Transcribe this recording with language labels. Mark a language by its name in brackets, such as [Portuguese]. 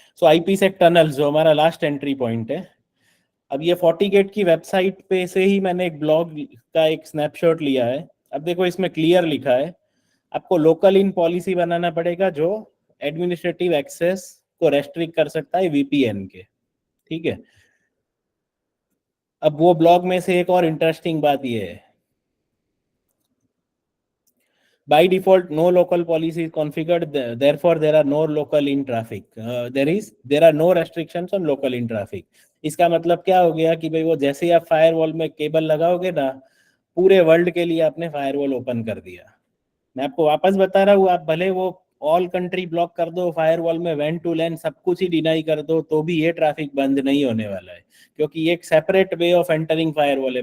[Hindi] सो IP सेक tunnel जो हमारा last entry point है। अब ये 40 गेट की वेबसाइट पे से ही मैंने एक ब्लॉग का एक स्नैपशॉट लिया है। अब देखो इसमें क्लियर लिखा है, आपको लोकल इन पॉलिसी बनाना पड़ेगा जो एडमिनिस्ट्रेटिव एक्सेस को रेस्ट्रिक्ट कर सकता है वीपीएन के। ठीक है। अब वो ब्लॉग में से एक और इंटरेस्टिंग बात ये है, [English] by default no local policy is configured, therefore there are no local in traffic, there are no restrictions on local in traffic। [Hindi] इसका मतलब क्या हो गया कि भाई वो जैसे ही आप फायरवॉल में केबल लगाओगे ना, पूरे वर्ल्ड के लिए आपने फायरवॉल ओपन कर दिया। मैं आपको वापस बता रहा हूँ, आप भले वो ऑल कंट्री ब्लॉक कर दो, फायरवॉल में वैन टू लैन सब कुछ ही डिनाई कर दो, तो भी ये ट्रैफिक बंद नहीं होने वाला है, क्योंकि ये एक separate way of entering firewall है।